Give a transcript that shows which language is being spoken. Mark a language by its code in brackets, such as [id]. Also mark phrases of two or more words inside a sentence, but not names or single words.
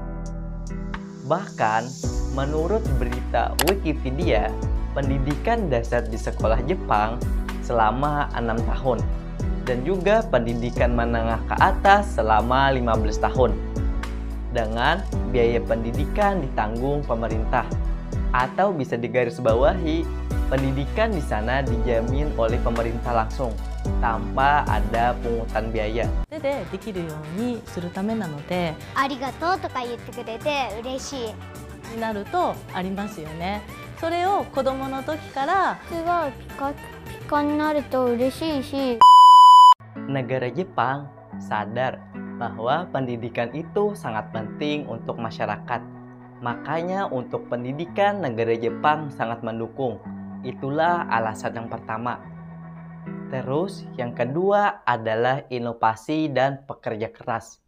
[id] Bahkan, menurut berita Wikipedia, pendidikan dasar di sekolah Jepang selama 6 tahun dan juga pendidikan menengah ke atas selama 15 tahun dengan biaya pendidikan ditanggung pemerintah, atau bisa digarisbawahi, pendidikan di sana dijamin oleh pemerintah langsung tanpa ada pungutan biaya. [ja] でできるようにするためなので、ありがとうとか言ってくれて嬉しい。になるとありますよね。それを子供の時から、すごいピカピカになると嬉しいし。 [id] Negara Jepang sadar bahwa pendidikan itu sangat penting untuk masyarakat. Makanya untuk pendidikan negara Jepang sangat mendukung. Itulah alasan yang pertama. Terus yang kedua adalah inovasi dan pekerja keras.